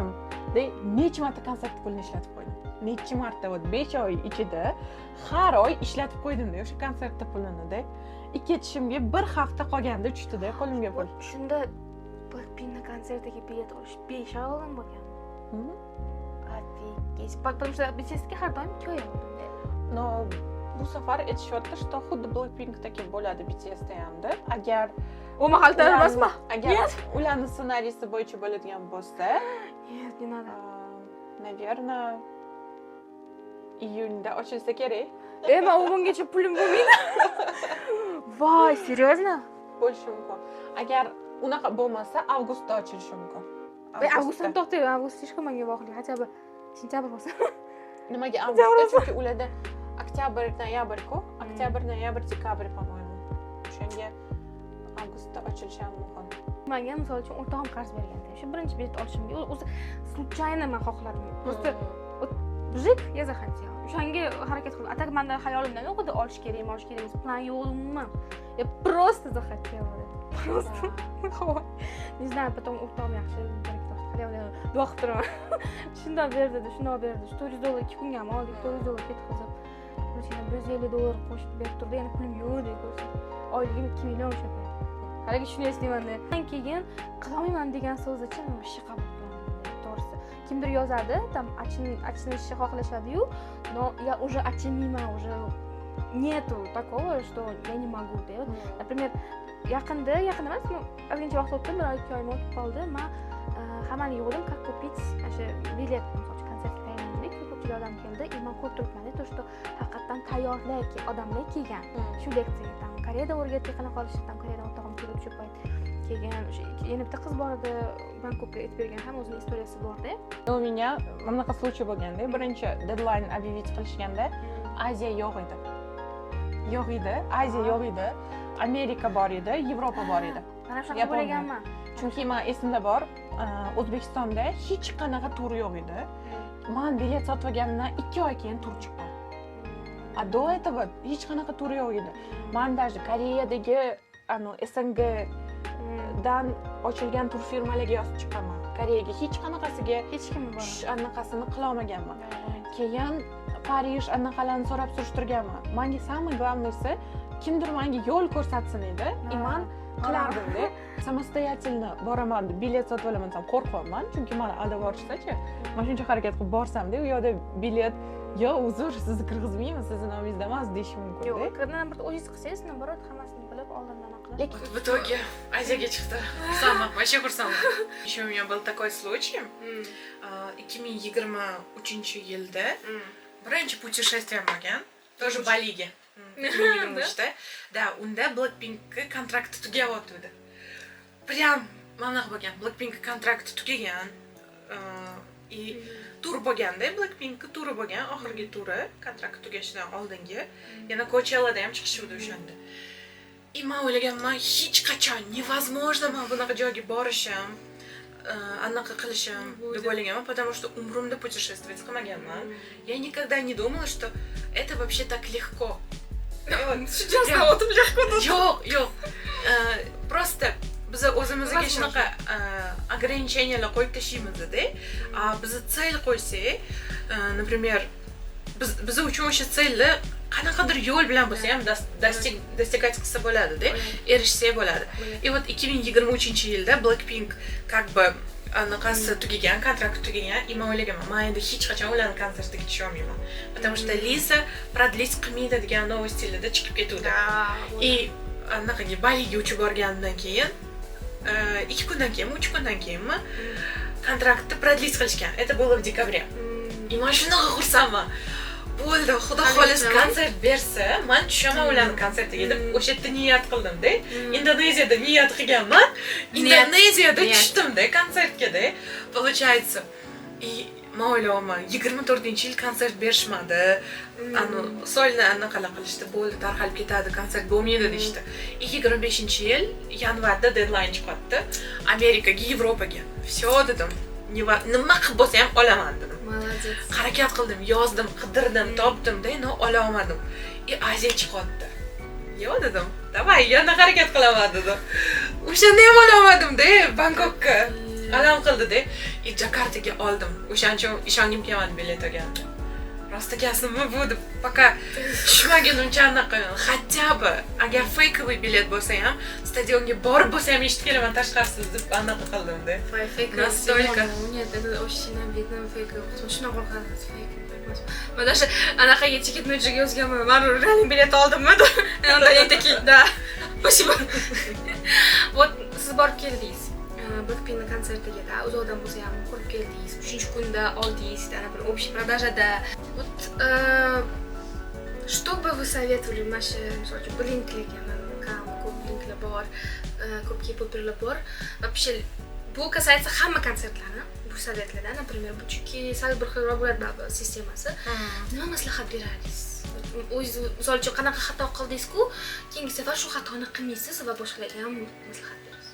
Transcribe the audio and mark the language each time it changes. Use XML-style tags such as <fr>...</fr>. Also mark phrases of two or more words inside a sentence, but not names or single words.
<uz>Necha marta konsert pulini ishlatib qo'ydim. Necha marta 5 oy ichida har oy ishlatib qo'ydim-da o'sha konsertda pulini-da. Ketishimga bir hafta qolganda tushdi-da qo'limga pul. Shunda Blackpinkning konsertiga bilet olish 5 oy oldin bo'lgan.</uz> <ru>Офигеть. Потому что</ru> <uz>BTSga har doim 2 oy oldin-da. No, bu safar aytishyapti, что xuddi Blackpinkdagi bo'ladi BTSda hamda. Agar u mahalda emasmi? Agar ularning ssenariysi bo'yicha bo'ladigan bo'lsa,</uz> <ru>Нет, не надо. Наверное,</ru> <uz>iyunda ochilsa kerak. Men u bungacha pulim bo'lmaydi.</uz> <ru>Voy, серьезно?</ru> <uz>Bo'lishi mumkin. Agar unaqa bo'lmasa, avgustda ochilishi mumkin. Avgustdan to'xtaydi, avgust hech kimga voqlik,</uz> <ru>хотя бы</ru> <uz>sentyabr bo'lsa. Nimaga avgustda? Chunki ularda oktyabr, noyabr-ku, oktyabr, noyabr, dekabr, по-моему. O'shanga avgustda ochilishi ham mumkin. Menga misol uchun o'rtog'im qarz berganda, shu birinchi bilet olishimga o'zi случайно men xohladim.</uz> <ru>Просто Jik, я захотела.</ru> <uz>O'shanga harakat qildim. Atak menda hayolimdan yo'q edi, olish kerak, plan yo'q umuman.</uz> <ru>Я просто захотела. Просто. Не знаю, потом</ru> <uz>o'rtog'im yaxshi duo qilib turaman. Shundoq berdi, $400 2 kunga ham oldik, $400 ketkazib. $150 qo'shib berib turdi, yana pulim yo'q deb ko'rsatdi. Oyligim 2 million o'sha. Haligi shuni eslayman-da. Keyin qilolmayman degan so'z-chi, вообще qabul qilmayman. To'g'risi. Kimdir yozadi, tam achinishni xohlashadi-yu,</uz> <ru>но я уже очинima, уже нету такого, что я не могу, да. Например,</ru> <uz>yaqinda emas, ozgincha vaqt o'tdi, 1-2 oy o'tib qoldi. Men hammani yig'dim,</uz> <ru>как купить</ru> <uz>o'sha bilet, konsertga tayyorlandik, ko'pchilik odam keldi, и men ko'p turibman,</uz> <ru>то что</ru> <uz>haqiqatan tayyorlar odamlar kelgan. Shu leksiyaga tam Koreyada o'rgatdik, qanaqa olishni tam Koreyada o'rtog'im kelib shu payt kelgan. Yana bitta qiz bor edi, Bangkokga aytib bergan ham o'zining istoriyasi bor-da.</uz> <ru>У меня</ru> <uz>bunaqa случай bo'lganda, birinchi deadline объявить qilishganda Aziya yo'q edi. Aziya yo'q edi. Amerika bor edi, Yevropa bor edi. Mana shunaqa bo'lganman. Chunki men esimda bor, O'zbekistonda hech qanaqa tur yo'q edi. Men bilet sotib olganimdan 2 oy keyin tur chiqqan.</uz> <ru>A до этого</ru> <uz>hech qanaqa tur yo'q edi. Men даже Koreyadagi SNG dan ochilgan tur firmalariga yozib chiqqanman. Koreyaga hech qanaqasiga Hech kim bor. Anaqasini qila olmaganman. Keyin Parij anaqalarni so'rab surishtirganman. Menga</uz> <ru>самый главныйsi</ru> <uz>kimdir menga yo'l ko'rsatsin edi. Men qilardim-da. Samostoятельно boraman, bilet sotib olaman desam qo'rqyapman, chunki meni aldab yuborishsa-chi. Men shuncha harakat qilib borsam-da, u yoqda bilet yo uzr, sizni kirgizmayman, sizni nomingizda emas deyish mumkin-da. Yo'q, naоборот, o'zingiz qilsangiz, naоборот, hammasini bilib oldindan qilasiz. Lekin</uz> <ru>в итоге</ru> <uz>Азияga chiqdi. Вообще xursandman.</uz> <ru>У меня был такой случай.</ru> <uz>2023 yilda birinchi путешествием bo'lgan. Тоже Baliga. 2023-da. Da, unda Blackpink'ga kontrakti tugayotdi. Prям mana bo'lgan. Blackpink kontrakti tugagan. И tur bo'lganda, Blackpink'ga turi bo'lgan, oxirgi turi, kontrakt tugashidan oldingi. Yana Coachella'da ham chiqishdi o'shanda. И men o'ylaganman, hech qachon невозможно men bunaqa joyga borishim, anaqa qilishim deb o'ylaganman,</uz> <ru>потому что</ru> <uz>umrimda путешествовать qilmaganman.</uz> <ru>Я никогда не думала, что это вообще так легко.</ru> <uz>Сейчас o'tib lehko. Yo'q. Просто biz o'zimizga shunaqa ограничениялар qo'yib tashlaymiz-da. Biz цель qo'ysak, например, biz uchun o'sha целni qanaqadir yo'l bilan bo'lsa ham достигать qilsa bo'ladi-da, erishsa bo'ladi.</uz> <ru>И вот</ru> <uz>2023-yilda Blackpink</uz> <ru>как бы</ru> <uz>anaqasi tugagan, kontrakt tugagan, и men o'ylaganman, men endi hech qachon ularning konsertiga tusha olmayman.</uz> <ru>Потому что</ru> <uz>Lisa продлить qilmaydi degan новостlarda chiqib ketuvdi. И anaqaga Baliga uchib borgandan keyin 2 kundan keyin, 3 kundan keyinmi kontraktni продлить qilishgan.</uz> <ru>Это было в декабре.</ru> <uz>И men shunaqa xursandman. Bo'ldi, xudo xolis konsert bersa, men tushaman ularning konsertiga deb o'sha yerda niyat qildim-da. Indoneziyada niyat qilganman. Indoneziyada tushdimda konsertga-da. Получается. И men o'ylayman, 24-yil konsert berishmadi. Solni anaqa qilishdi, bo'ldi, tarqalib ketadi, konsert bo'lmaydi deyishdi. 25-yil yanvarda deadline chiqdi. Amerikaga, Yevropaga. Всё dedim. Nima qilib bo'lsa ham olaman dedim. Молодец. Harakat qildim, yozdim, qidirdim, topdim-da, ola olmadim. Aziya chiqdi. Yo dedim. Davay, yana harakat qilaman dedim. O'shanda ham ola olmadim-da, Bangkokka. Alam qildi-da. Jakartaga oldim. O'shancha ishongim kelmadi bilet olganda. Rostagazmi bu deb пока tushmagunimcha anaqa.</uz> <ru>Хотя бы</ru> <uz>agar fakeовый bilet bo'lsa ham, stadionga borib bo'lsa ham eshitib kelaman tashqarisiz deb anaqa qildim-da.</uz> <ru>Настолько. Нет, это очень обидно, фейковый. Потому что много фейк. Мы даже</ru> <uz>anaqa ticket joyga yozganman. Men real bilet oldimmi? Unda</uz> <ru>такие, да. Спасибо.</ru> <uz>Вот siz borib keldingiz. Blackpink konsertiga da, uzoqdan bo'lsa ham ko'rib keldingiz. 3-kunda oldingiz, bir</uz> <ru>общий продажада. Вот что бы вы советовали наши,</ru> <uz>misol uchun, blinklarga, ko'p blinklar bor, ko'p K-pop'lar bor. Вообще bu касается hamma konsertlarni, bu sovetlarda, например, bu chunki sal bir xilroq bo'ladi sistemasi. Nima maslahat berardingiz? O'zingiz misol uchun qanaqa xato qildingiz-ku, keyingi safar shu xatoni qilmaysiz va boshqalarga ham maslahat berasiz.</uz>